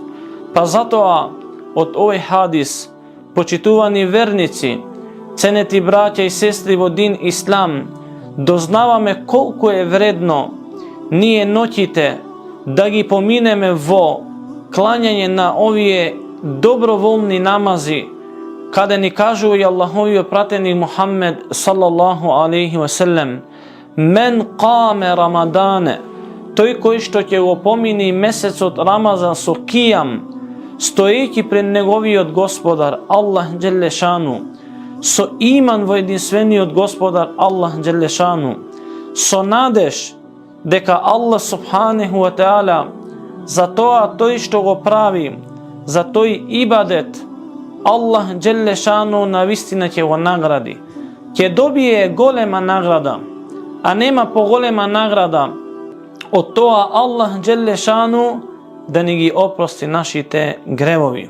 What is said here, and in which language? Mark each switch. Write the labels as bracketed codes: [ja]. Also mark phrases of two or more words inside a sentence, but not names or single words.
[mk] Па затоа од овој хадис, почитувани верници, ценети браќа и сестри во дин Ислам, дознаваме колку е вредно ние ноќите да ги поминеме во клањање на овие доброволни намази, каде ни кажува и Аллаховиот пратеник Мухаммед [ar] صلى الله عليه وسلم: "من قام رمضان", [mk] тој кој што ќе го помини месецот Рамазан со кијам, стоејќи пред неговиот Господар Аллах џелешану, со иман во единствениот Господар Аллах џелешану, со надеж дека Аллах [ar] سبحانه وتعالى [mk] за тоа тој што го прави, за тој ибадет, Аллах џелешану навистина ќе го награди, ќе добие голема награда, а нема поголема награда од тоа Аллах џелешану да ни ги опрости нашите гревови.